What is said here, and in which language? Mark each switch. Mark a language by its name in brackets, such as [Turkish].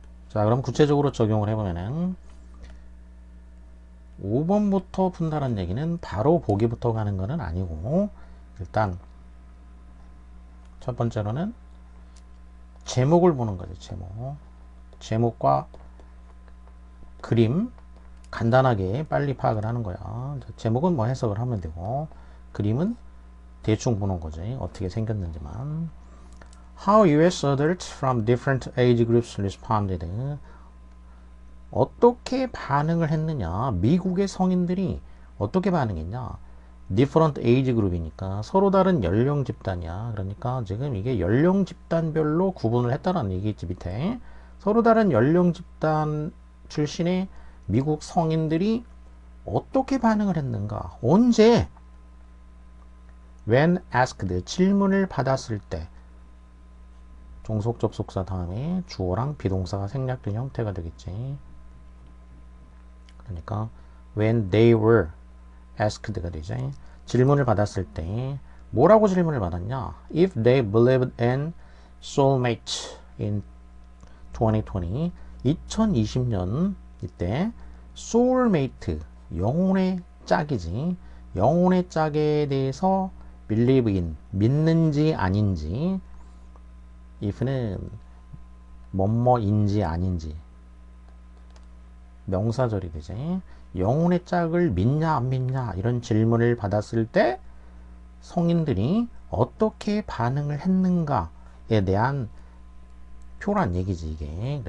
[Korean] 자 그럼 구체적으로 적용을 해보면은 5번부터 푼다는 얘기는 바로 보기부터 가는 거는 아니고, 일단 첫 번째로는 제목을 보는 거죠. 제목과 그림 간단하게 빨리 파악을 하는 거야. 제목은 뭐 해석을 하면 되고, 그림은 대충 보는 거지. 어떻게 생겼는지만. [English] How US adults from different age groups responded. [Korean] 어떻게 반응을 했느냐. 미국의 성인들이 어떻게 반응했냐. [English] different age group [Korean] 이니까 서로 다른 연령 집단이야. 그러니까 지금 이게 연령 집단별로 구분을 했다는 얘기지. 밑에 서로 다른 연령 집단 출신의 미국 성인들이 어떻게 반응을 했는가. 언제? [English] when asked, [Korean] 질문을 받았을 때. 종속 접속사 다음에 주어랑 비동사가 생략된 형태가 되겠지. 그러니까 [English] when they were asked [Korean] 가 되죠. 질문을 받았을 때 뭐라고 질문을 받았냐. [English] If they believed in soulmates in 2020, [Korean] 2020년 이때 [English] soulmate, [Korean] 영혼의 짝이지. 영혼의 짝에 대해서 [English] believe in, [Korean] 믿는지 아닌지. if는 뭐뭐인지 아닌지 명사절이 되지. 영혼의 짝을 믿냐 안 믿냐 이런 질문을 받았을 때 성인들이 어떻게 반응을 했는가에 대한 표란 얘기지 이게.